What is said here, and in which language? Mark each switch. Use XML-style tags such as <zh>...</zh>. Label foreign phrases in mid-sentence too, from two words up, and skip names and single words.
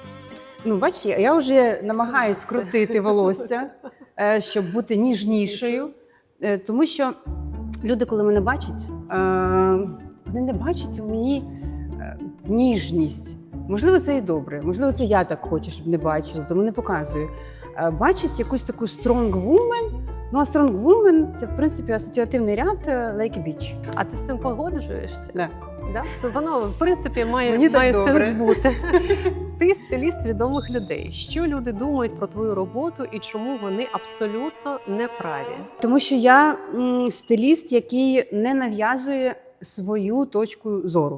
<uk>Ну, бач, я вже намагаюсь крутити волосся, щоб бути ніжнішою. Тому що люди, коли мене бачать, вони не бачать у мені ніжність. Можливо, це і добре. Можливо, це я так хочу, щоб не бачили, тому не показую. Бачить якусь таку</uk> <en>strong woman.</en> <uk>Ну, а</uk> <en>strong woman –</en> <uk>це, в принципі, асоціативний ряд</uk> <en>like a bitch.</en> <uk>А ти з цим погоджуєшся? Да. Да? Це воно, в принципі, Мені має так сенс добре. бути. Ти стиліст відомих людей. Що люди думають про твою роботу і чому вони абсолютно неправі? Тому що я стиліст, який не нав'язує свою точку зору.</uk>